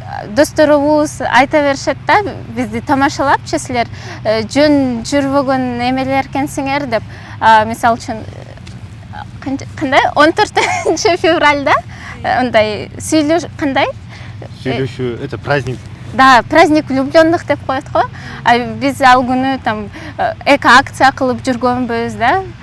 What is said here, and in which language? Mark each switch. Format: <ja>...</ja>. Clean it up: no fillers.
<ky>Досторубуз айта беришет да, бизди тамашалапчы, силер жөн жүрбөгөн эмелер экенсиңер деп. Мисалы үчүн кандай 14 февралда андай сүйлөш кандай? Сүйлөшүү,</ky> <ru>это праздник. Да, праздник влюбленных</ru> <ky>деп коет го. Биз ал күнү там эко-акция кылып жүргөнбүз да.</ky>